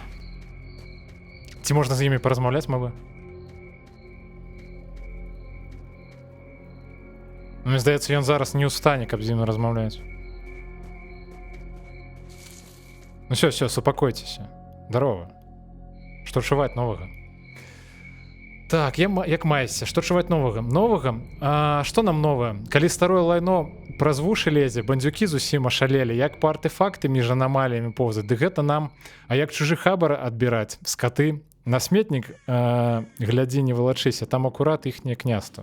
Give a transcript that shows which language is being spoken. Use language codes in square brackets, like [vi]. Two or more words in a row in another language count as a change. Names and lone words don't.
[uk] Ці можна з ними порозмовляти, моби? Мені здається, він зараз не устане, каб з ним розмовляти. [ru] Ну все, успокойтеся. Здорово. [be] Што чуваць новага? Так, як маешся? Што чуваць новага? Новага? Што нам новае? Калі старое лайно праз вушы лезе, бандзюкі зусім ашалелі, як па артефакты між анамаліямі поўзаць, ды гэта нам, а як чужы хабар адбіраць, скаты, на сметнік глядзі, не вылачыся, там акурат іхняе княства.